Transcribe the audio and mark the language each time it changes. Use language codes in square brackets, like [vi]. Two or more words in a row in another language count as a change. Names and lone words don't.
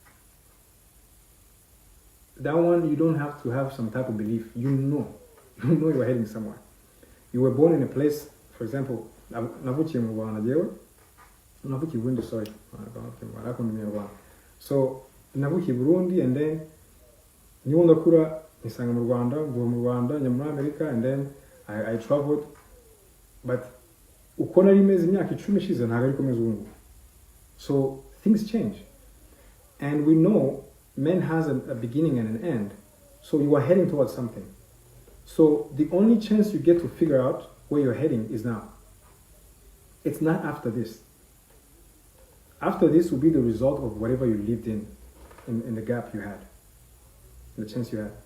[en] That one, you don't have to have some type of belief. You know you're heading somewhere. You were born in a place, for example, so navukiye Burundi, and then [rw] niho ndakura nisanga mu Rwanda, mvuye mu Rwanda njya muri Amerika, [en] and then I traveled, but [rw] uko nari meze imyaka 10 ishize ntabwo ari komeza ubu. [en] So things change, and we know man has a beginning and an end. So you are heading towards something. So the only chance you get to figure out where you're heading is now. It's not after this. After this will be the result of whatever you lived in the gap you had, the chance you had.